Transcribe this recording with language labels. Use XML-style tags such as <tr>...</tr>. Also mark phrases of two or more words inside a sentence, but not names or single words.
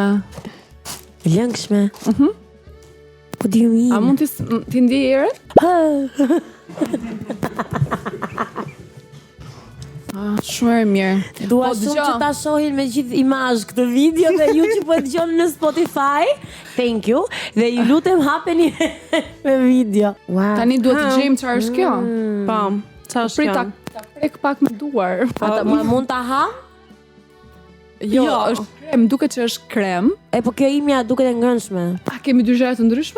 <sq>Lëngshme. Po di mi. A mund t'i ndjej erën? Shumë e mirë. Dua Po, shumë dëgjoj. që ta shohin me gjithë imazh këtë video dhe ju që po e dëgjoni në Spotify.</sq> <en>Thank you.</en> <sq>Dhe ju lutem hapeni me video. Wow. Tani duhet të gjejmë çfarë është kjo. Po, çfarë është Prit kjo? ta prek pak me duar. Ata mund ta ha? Jo, Jo. është krem, duket që është krem. E po kjo imja duket e ngrënshme. A kemi dy gjëra të ndryshme?</sq>